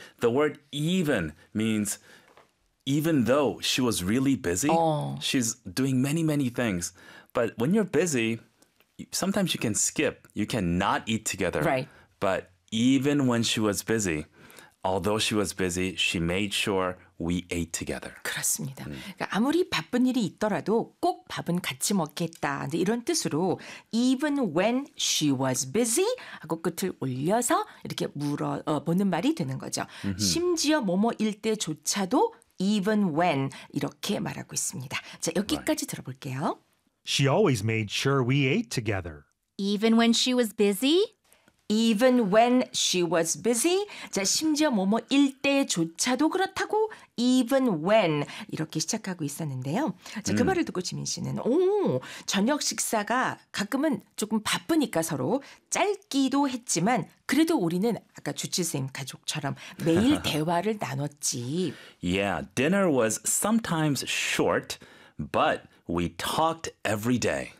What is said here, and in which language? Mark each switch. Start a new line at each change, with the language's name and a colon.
English: The word even means even though she was really busy, she's doing many, many things. But when you're busy, sometimes you can skip. You can not eat together. Right. But even when she was busy, although she was busy, she made sure we ate together.
Korean: 그렇습니다. 그러니까 아무리 바쁜 일이 있더라도 꼭 밥은 같이 먹겠다. 이런 뜻으로
English: even when she was busy
Korean: 하고 끝을 올려서 이렇게 물어보는 말이 되는 거죠. 심지어 뭐뭐일 때조차도
English: even when
Korean: 이렇게 말하고 있습니다. 자, 여기까지 right. 들어볼게요.
English: She always made sure we ate together. Even when she was busy? Even when she was busy.
Korean: 자, 심지어 뭐뭐 일 때조차도 그렇다고
English: even when
Korean: 이렇게 시작하고 있었는데요. 자, 그 말을 듣고 지민 씨는 오, 저녁 식사가 가끔은 조금 바쁘니까 서로 짧기도 했지만 그래도 우리는 아까 주치쌤 가족처럼 매일 대화를 나눴지.
English: Yeah, dinner was sometimes short, but we talked every day.